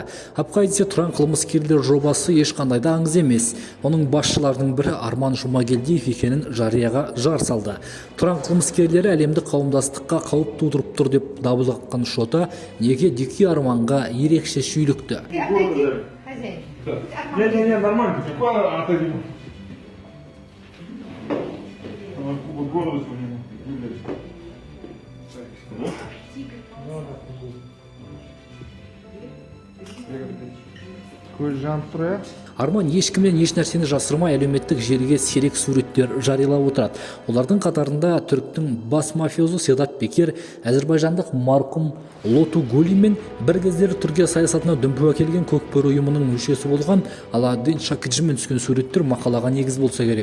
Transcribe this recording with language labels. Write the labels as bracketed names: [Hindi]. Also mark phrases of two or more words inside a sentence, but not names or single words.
[Kazakh] Абхайдзе тұран қылмыскерлер жобасы ешқандай да аңыз емес. Оның басшыларының бірі Арман Жұмагелдиев екенін жарияға жар салды. Тұран қылмыскерлері әлемдік қауымдастыққа қауіп тудырып тұр деп дабыл қаққан Шота неге Дики Арманға ерекше шүйлікті. [Russian] Не, нормально. Какой отойди? [Kazakh] Горло көз жанып тұр, ә? Арман ешкімнен еш нәрсені жасырмай әлеуметтік желіге сирек суреттер жариялап отырады. Олардың қатарында түріктің бас мафиозы Седат Пекер, әзірбайжандық марқұм Лоту Гули мен бір кездері Түркия саясатына дүмпу әкелген көкбөрі ұйымының мүшесі болған Аладдин Шакиджімен түскен суреттер мақалаға негіз болса керек.